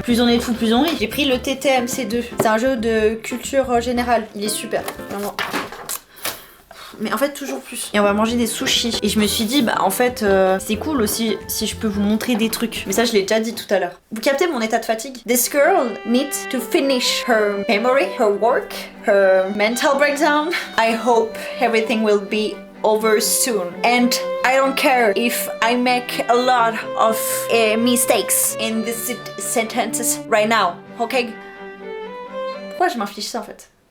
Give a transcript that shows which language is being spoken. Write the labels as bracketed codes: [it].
[fr] Plus on est fou, plus on rit. J'ai pris le TTMC2. C'est un jeu de culture générale. Il est super, vraiment. Mais en fait toujours plus. Et on va manger des sushis. Et je me suis dit bah en fait c'est cool aussi si je peux vous montrer des trucs. Mais ça je l'ai déjà dit tout à l'heure. Vous captez mon état de fatigue? [en] This girl needs to finish her memory, her work, her mental breakdown. I hope everything will be over soon. And I don't care if I make a lot of mistakes in these sentences right now. Okay? [fr] Pourquoi je m'inflige ça en fait?